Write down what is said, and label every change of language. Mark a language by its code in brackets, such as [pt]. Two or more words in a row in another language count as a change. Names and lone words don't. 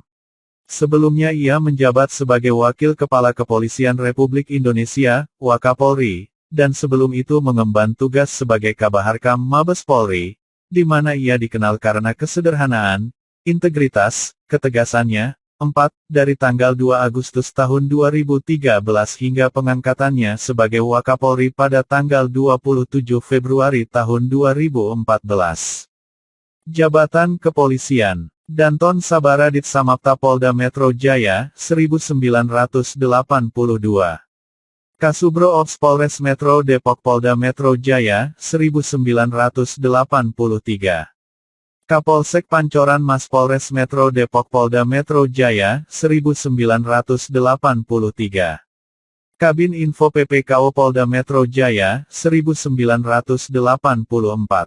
[id] Sebelumnya ia menjabat sebagai Wakil Kepala Kepolisian Republik Indonesia, Wakapolri, dan sebelum itu mengemban tugas sebagai Kabaharkam Mabes Polri, di mana ia dikenal karena kesederhanaan, integritas, ketegasannya. 4. Dari tanggal 2 Agustus tahun 2013 hingga pengangkatannya sebagai Wakapolri pada tanggal 27 Februari tahun 2014. Jabatan Kepolisian. Danton Sabaradit Samapta Polda Metro Jaya, 1982. Kasubro Ops Polres Metro Depok Polda Metro Jaya, 1983. Kapolsek Pancoran Mas Polres Metro Depok Polda Metro Jaya, 1983. Kabin Info PPKO Polda Metro Jaya, 1984.